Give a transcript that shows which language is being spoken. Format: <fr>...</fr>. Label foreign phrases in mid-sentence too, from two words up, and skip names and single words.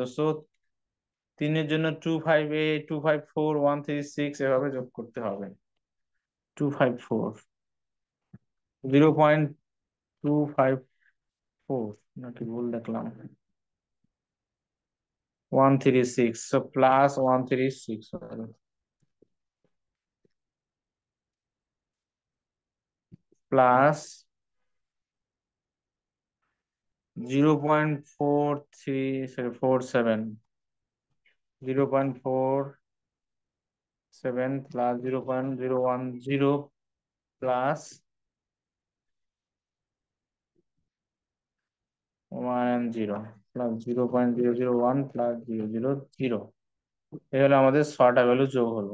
<bn>সো 3 এর জন্য 258, 254, 136 এভাবে যোগ করতে হবে। 254, 0.254 নাকি ভুল দেখলাম, 136,</bn> <en>so plus</en> <bn>136</bn> <en>plus 0.43, sorry 47, 0.47 plus 0.010 plus 10 plus 0.001 plus 000,</en> <bn>এই হলো আমাদের 6টা ভ্যালু যোগ হলো।</bn>